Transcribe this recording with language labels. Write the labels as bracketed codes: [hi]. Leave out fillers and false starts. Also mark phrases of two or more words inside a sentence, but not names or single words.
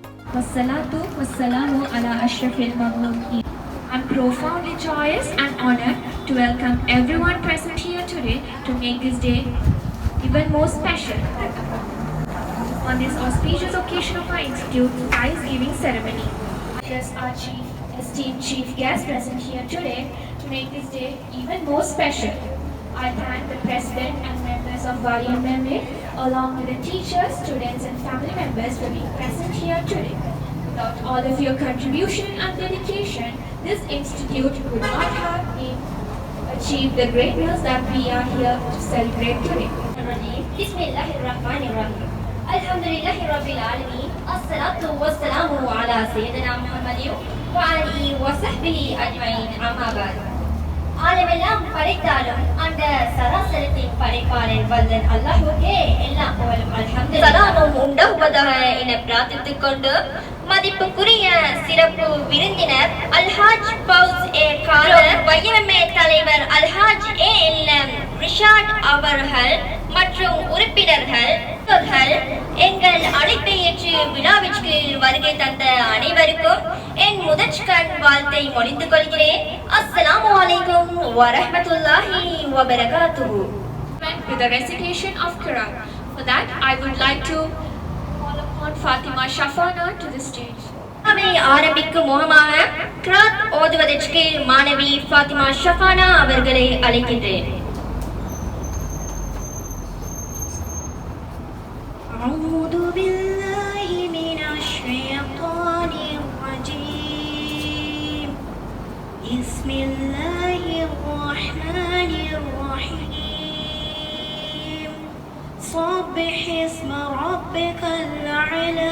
[ar] والصلاة والسلام على أشرف المخلوقين. [en] I'm profoundly joyous and honored to welcome everyone present here today to make this day even more special. On this auspicious occasion of our Institute prize giving ceremony, address our esteemed chief guest present here today to make this day even more special. I thank the President and members of YMMA along with the teachers, students and family members for being present here today. Without all of your contribution and dedication, this institute would not have achieved the greatness that we are here to celebrate today. [ar] بسم الله الرحمن الرحيم الحمد لله رب العالمين. الصلاة والسلام على سيدنا محمد وعلى آله وصحبه أجمعين. أما بعد. [ta] ஆலமெல்லாம் படைத்தாலும் அந்த சராசரத்தின் படைப்பாளர் வல்லன் அல்லாஹ்வுக்கே எல்லா புகழும் அல்ஹம்துலில்லாஹ். சலாமும் உண்டாவதாக என பிரார்த்தித்துக் கொண்டு மதிப்புக்குரிய சிறப்பு விருந்தினர் அல்ஹாஜ் பவுஸ் ஏ காதர் YMMA தலைவர் அல்ஹாஜ் ALM ரிஷாட் அவர்கள் மற்றும் உறுப்பினர்கள் எங்கள் அழைப்பை ஏற்று விழாவிற்கு வருகை தந்த அனைவருக்கும் என் முதற்கண் வாழ்த்தை மொழிந்து கொள்கிறேன். [ar] السلام عليكم ورحمة الله وبركاته. [en] With the recitation of Quran. For that, I would like to call upon Fatima Shafana to the stage. [ta] அவை ஆரம்பிக்கும் முகமாக கிராத் ஓதுவதற்கு மாணவி ஃபாத்திமா ஷஃபானா அவர்களை அழைக்கின்றேன். [ar] أعوذ بالله من الشيطان الرجيم بسم الله الرحمن الرحيم صبح اسم ربك الأعلى